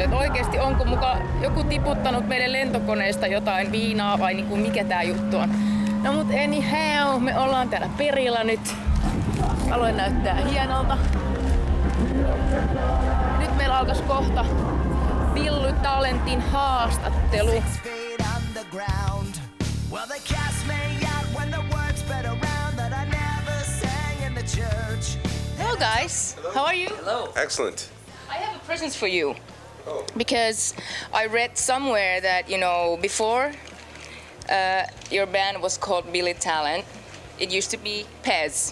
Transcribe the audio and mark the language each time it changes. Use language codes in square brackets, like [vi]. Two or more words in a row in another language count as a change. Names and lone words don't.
[fi] Et oikeesti onko muka joku tiputtanut meille lentokoneesta jotain viinaa vai niinku mikä tää juttu on. No mut anyhow, me ollaan täällä perillä nyt. Aloin näyttää hienolta. Nyt meillä alkas kohta Billy Talentin haastattelu. [en] Hello guys, how are you? Hello. Excellent. I have a present for you. Oh. Because I read somewhere that, before your band was called Billy Talent, it used to be Pez.